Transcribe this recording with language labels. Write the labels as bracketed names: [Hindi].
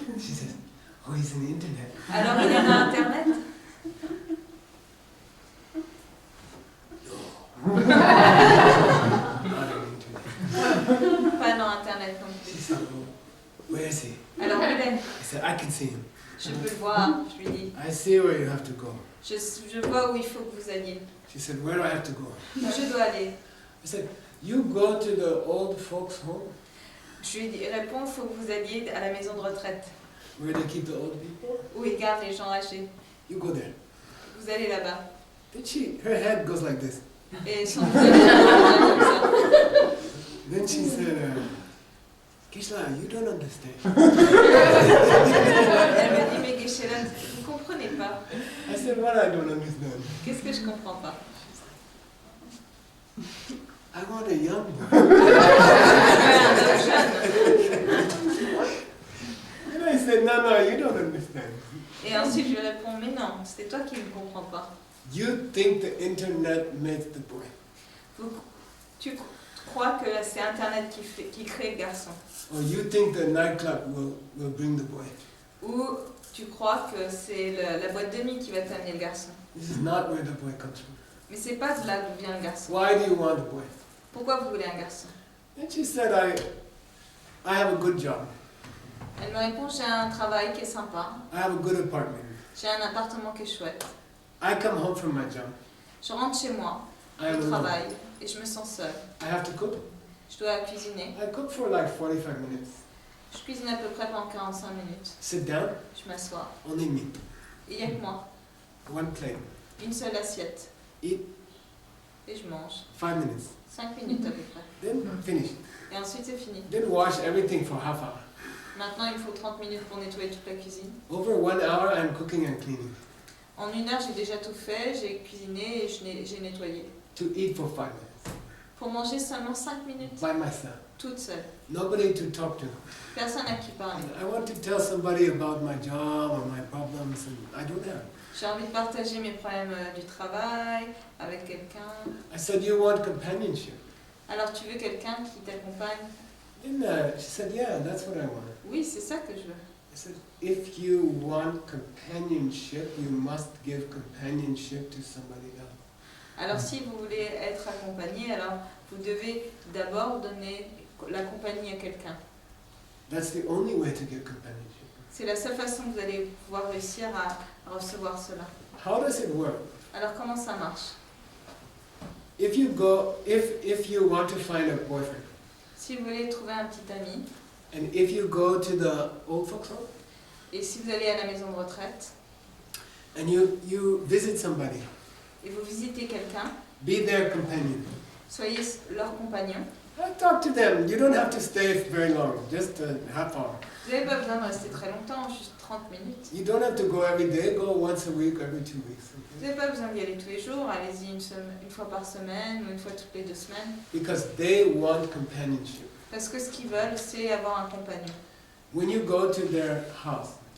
[English] She says, oh, he's in the internet. [French] Alors, il est dans Internet? [English] Not in the internet. [French] Pas dans Internet non [English] She [French] plus. [English] said, oh, where is he? [French] Alors, où il est? [English] I said, I can see him. [French] Je peux le voir, je lui dis. [English] I see where you have to go. [French] Je vois où il faut que vous alliez. [English] She said, where do I have to go? [French] Où je dois aller. [English] I said, you go to the old folks' home [French] Je lui réponds, il faut que vous alliez à la maison de retraite, [English] where they keep the old people. [French] où ils gardent les gens âgés. [English] You go there. [French] Vous allez là-bas. [English] Then her head goes like this. [French] Et son visage est comme ça. [English] Then she said, Kishla, you don't understand. [French] Elle me dit, mais Geshe, là, vous ne comprenez pas. [English] I said, what I don't understand? [French] Qu'est-ce que je ne comprends pas? [English] I want a young boy. [French] Un homme jeune. [English] And I said, no, you don't understand. [French] Et ensuite, je lui réponds, mais non, c'est toi qui ne me comprends pas. [English] You think the internet makes the boy. [French] Tu crois que c'est Internet qui crée le garçon. [English] Or you think the nightclub will bring the boy. [French] Ou tu crois que c'est la boîte de nuit qui va t'amener le garçon. [English] This is not where the boy comes from. [French] Mais c'est pas de là d'où vient le garçon. [English] Why do you want a boy? [French] Pourquoi vous voulez un garçon? [English] And she said, I have a good job. [French] Elle me répond, j'ai un travail qui est sympa. [English] I have a good apartment. [French] J'ai un appartement qui est chouette. [English] I come home from my job. [French] Je rentre chez moi, [English] I am [French] je [English] alone. [French] travaille et je me sens seule. [English] I have to cook. [French] Je dois cuisiner. [English] I cook for like 45 minutes. [French] Je cuisine à peu près pendant 45 minutes. [English] Sit down, [French] Je m'assois. [English] only me. [French] Et il n'y a que moi. [English] One plate. [French] Une seule assiette. [English] Eat, [French] Et je mange. [English] 5 minutes. [French] 5 minutes à peu près. [English] Then finish. [French] Et ensuite c'est fini. [English] Then wash everything for half hour. [French] Maintenant il me faut 30 minutes pour nettoyer toute la cuisine. [English] Over 1 hour, I'm cooking and cleaning. [French] En 1 heure j'ai déjà tout fait, j'ai cuisiné et j'ai nettoyé. [English] To eat for 5 minutes. [French] Pour manger seulement 5 minutes, [English] By myself. [French] toute seule. [English] Nobody to talk to. [French] Personne à qui parler. [English] I want to tell somebody about my job or my problems, and I don't have. [French] J'ai envie de partager mes problèmes du travail avec quelqu'un. [English] I said, you want companionship? [French] Alors tu veux quelqu'un qui t'accompagne? [English] Then she said, yeah, that's what I want. [French] Oui, c'est ça que je veux. [English] I said, if you want companionship, you must give companionship to somebody else. [French] Alors si vous voulez être accompagné, alors vous devez d'abord donner la compagnie à quelqu'un. [English] That's the only way to get companionship. [French] C'est la seule façon que vous allez pouvoir réussir à recevoir cela. [English] How does it work? [French] Alors comment ça marche? [English] If you want to find a boyfriend, [French] Si vous voulez trouver un petit ami, [English] and if you go to the old folks home, [French] et si vous allez à la maison de retraite, [English] and you visit somebody, [French] et vous visitez quelqu'un, [English] be their companion. [French] soyez leur compagnon. [English] I talk to them. You don't have to stay very long, just a half hour. [French] Vous n'avez pas besoin de rester très longtemps, juste 30 minutes. [English] You don't have to go every day. Go once a week, every 2 weeks. [French] Vous n'avez pas besoin d'y aller tous les jours, allez-y une fois par semaine ou une fois toutes les 2 semaines. [English] Because they want companionship. [French] Parce que ce qu'ils veulent, c'est avoir un compagnon. [English] When you go to their house,